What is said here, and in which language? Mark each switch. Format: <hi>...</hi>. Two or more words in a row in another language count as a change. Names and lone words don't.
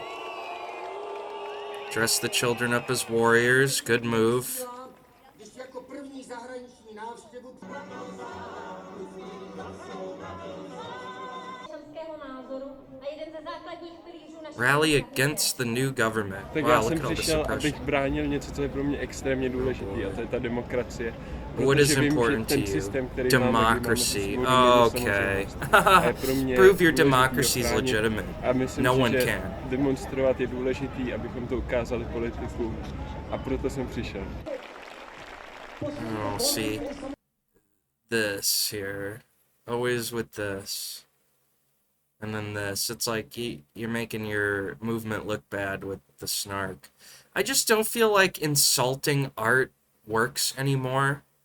<en>Dress the children up as warriors. Good move. Rally against the new government.</en> <cs>Tak já</cs> <en>Wow, look</en> <cs>jsem</cs> <en>at all the</en> <cs>přišel,</cs> <en>suppression.</en> <cs>abych bránil něco, co je pro mě extrémně důležité, a</cs> <en>boy.</en> <cs>to je ta demokracie.</cs> <en>What is</en> <cs>Protože vím, že</cs> <en>important to</en> <cs>ten</cs> <en>you?</en> <cs>systém, který</cs> <en>Democracy.</en> <cs>máme, máme</cs> <en>Okay.</en> <cs>a je pro mě</cs> <en>Prove your</en> <cs>důležitý</cs> <en>democracy is</en> <cs>ho chránit.</cs> <en>legitimate.</en> <cs>A myslím</cs> <en>No</en> <cs>si,</cs> <en>one</en> <cs>že</cs> <en>can.</en> <cs>demonstrovat je důležitý, abychom to ukázali politikům. A proto jsem přišel.</cs> <en>Oh, see. This here. Always with this. And then this. It's like you're making your movement look bad with the snark. I just don't feel like insulting art works anymore.</en>